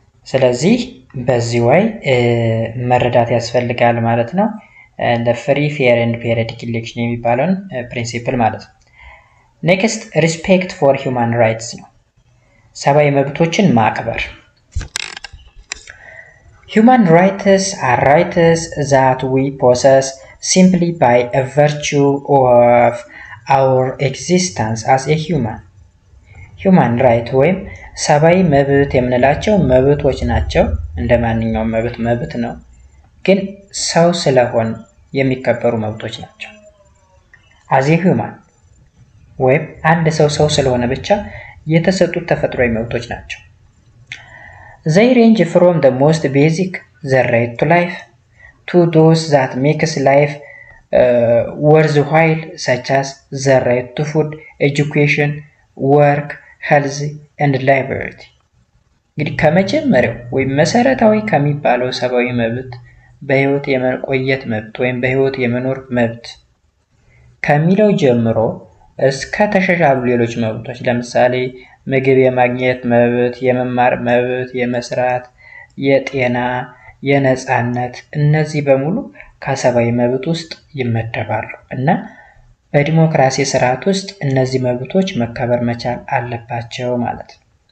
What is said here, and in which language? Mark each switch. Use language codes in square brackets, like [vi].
[am] ስለዚህ በዚህ ወይ መረዳት ያስፈልጋል ማለት ነው። ለፍሪ ፌር ኤንድ ፔሪዮዲክ ኢሌክሽን የሚባለውን ፕሪንሲፕል ማለት ነው። [en] ኔክስት ሪስፔክት ፎር ሂውማን ራይትስ [am] ነው። ሰብአዊ መብቶችን ማክበር። [en] Human rights are rights that we possess simply by a virtue of our existence as a human. [am] Human right ወይም ሰብአዊ መብት የምንላቸው መብቶች ናቸው። እንደ ማንኛውም መብት ነው፣ ግን ሰው ስለሆን የሚከበሩ መብቶች ናቸው። [en] as a human [am] ወይም አንድ ሰው ስለሆነ ብቻ የተሰጡት ተፈጥሯዊ መብቶች ናቸው። [en] They range from the most basic, the right to life, to those that makes life worthwhile, such as the right to food, education, work, health, and liberty. [am] እንግዲህ ከመጀመሪያው ወይም መሰረታዊ ከሚባለው ሰብአዊ መብት በህይወት የመቆየት መብት ወይም በህይወት የመኖር መብት ከሚለው ጀምሮ እስከ ተሻሻሉ ሌሎች መብቶች ለምሳሌ ምግብ የማግኘት መብት፣ የመማር መብት፣ የመስራት፣ የጤና፣ የነፃነት እነዚህ በሙሉ ከሰብአዊ መብት ውስጥ ይመደባሉ እና በዲሞክራሲ ስርዓት ውስጥ እነዚህ መብቶች መከበር መቻል አለባቸው ማለት ነው።